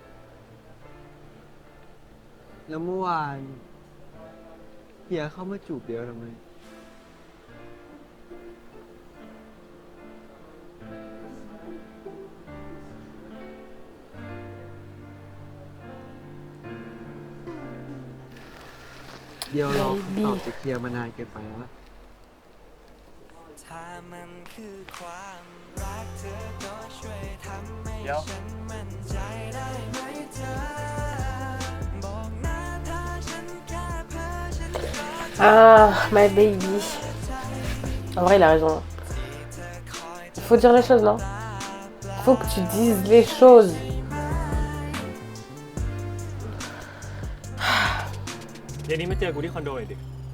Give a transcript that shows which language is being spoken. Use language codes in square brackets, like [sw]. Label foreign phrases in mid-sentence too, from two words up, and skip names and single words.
[th] แล้วเมื่อวานเฮียเข้ามาจูบเดียวทำไม เดียวรอคำตอบจากเฮียมานานเกินไปแล้ว ถ้ามันคือความรักเธอก็ช่วยทำให้ เดี๋ยว ฉันมั่นใจได้ไหมเธอ บอกนะถ้าฉันแค่เพ้อฉันก็ [en] Ah, my baby. [fr] En vrai, il a raison. Il faut dire les choses, non? Faut que tu dises les choses. [th] เย็นนี้มาเจอกูที่คอนโดหน่อยดิ